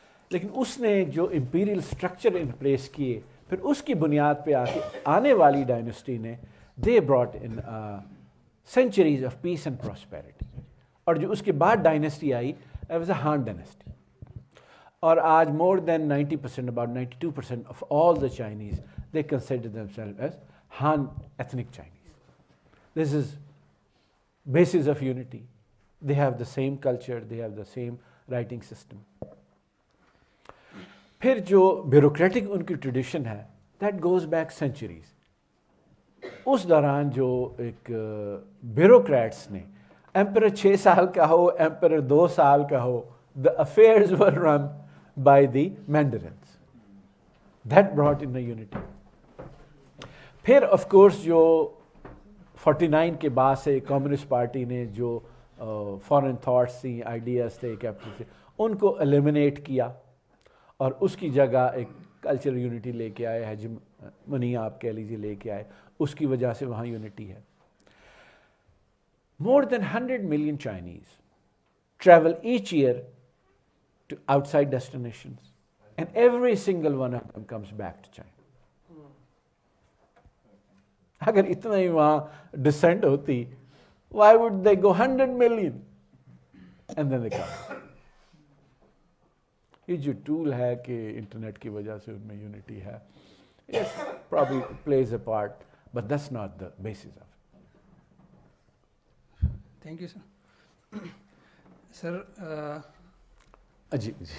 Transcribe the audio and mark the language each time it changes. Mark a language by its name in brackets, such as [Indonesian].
[Urdu] لیکن اس نے جو امپیریل اسٹرکچر ان پلیس کیے, پھر اس کی بنیاد پہ آنے والی ڈائنسٹی نے [English] They brought in centuries of peace and prosperity. [Urdu] اور جو اس کے بعد ڈائنسٹی آئی [English] was a [Urdu] ہان ڈائنسٹی. اور آج [English] More than 90%, about 92% of all the Chinese, they consider themselves as Han ethnic Chinese. This is basis of unity. They have the same culture, they have the same writing system. [Urdu] پھر جو bureaucratic ان کی tradition ہے, [English] That goes back centuries. [Urdu] اس دوران جو ایک bureaucrats نے, emperor 6 سال کا ہو, ایمپرر 2 سال کا ہو, [English] the affairs were run by the Mandarins. That brought in the unity. [Urdu] پھر آف کورس جو 49 کے بعد سے کمیونسٹ پارٹی نے جو فارن تھاٹس تھیں, آئیڈیاز تھے, کیپٹل تھے, ان کو ایلیمنیٹ کیا اور اس کی جگہ ایک کلچرل یونٹی لے کے آئے, ہیجمنی آپ کہہ لیجیے لے کے آئے. اس کی وجہ سے وہاں یونٹی ہے. [English] More than 100 million Chinese travel each year to outside destinations, and every single one of them comes back to China. [Urdu] اگر اتنا ہی وہاں ڈسینٹ ہوتی, [English] why would they go 100 million and then they come? [Urdu] یہ جو tool ہے کہ internet کی وجہ سے ان میں یونٹی ہے, [English] yes, probably plays a part, but that's not the basis of it. Thank you sir. Sir [Urdu] جی